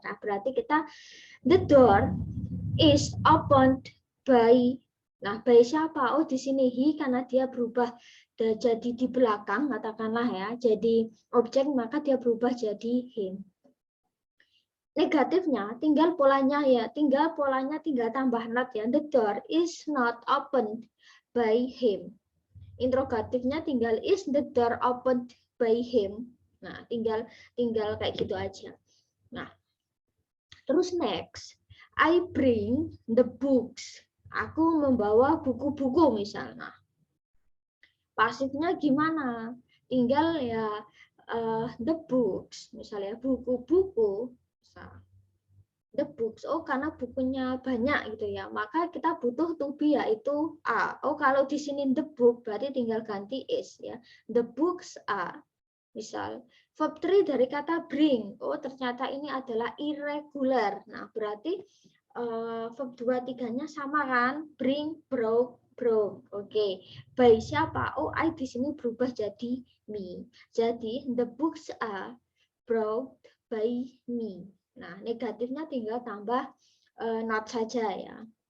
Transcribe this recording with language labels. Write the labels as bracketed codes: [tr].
[id] Nah, berarti kita, [en] the door is opened by. [id] Nah, by siapa? Oh, di sini he, karena dia berubah jadi di belakang, katakanlah ya. Jadi objek, maka dia berubah jadi him. Negatifnya, tinggal polanya tinggal tambah not ya. [en] The door is not opened by him. [id] Interrogatifnya tinggal [en] is the door opened by him. [id] Nah, tinggal kayak gitu aja. Nah, terus next, [en] I bring the books. [id] Aku membawa buku-buku misalnya. Pasifnya gimana? Tinggal ya the books, misalnya buku-buku. The books. Oh, karena bukunya banyak gitu ya. Maka kita butuh to be yaitu are. Oh, kalau di sini the book berarti tinggal ganti is ya. [en] The books are. [id] Misal verb 3 dari kata bring. Oh, ternyata ini adalah irregular. Nah, berarti verb 2 3-nya sama kan? [en] Bring, brought, brought. Oke. [id] By siapa? Oh, I di sini berubah jadi me. [en] Jadi the books are brought by me. [id] Nah, negatifnya tinggal tambah not saja ya.